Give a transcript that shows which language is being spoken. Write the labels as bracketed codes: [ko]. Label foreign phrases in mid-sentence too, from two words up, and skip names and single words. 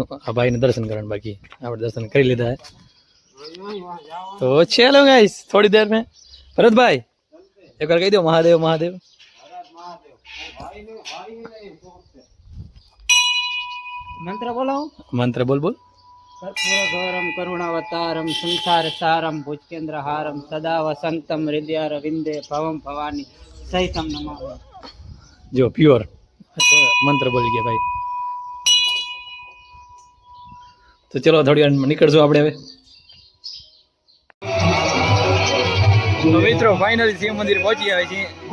[gu] આ ભાઈને દર્શન કરવાનું બાકી, આપણે દર્શન કરી લીધા હે. તો ચલો ગાઈસ, [hi] थोड़ी देर में [gu] ભરતભાઈ એક વાર કહી દો મહાદેવ મહાદેવ. મંત્ર બોલો. મંત્ર બોલ. [sa] कर्पूरगौरम करुणावतारम संसार सारम भुजकेंद्र हारम सदा वसंतम हृदय रविंदे भवम भवानी सहितम नमामि. [hi] जो प्योर मंत्र बोल गया भाई. [gu] તો ચલો થોડી વાર નીકળશું આપણે હવે. તો મિત્રો ફાઇનલી શિવ મંદિર પહોંચી આવે છે.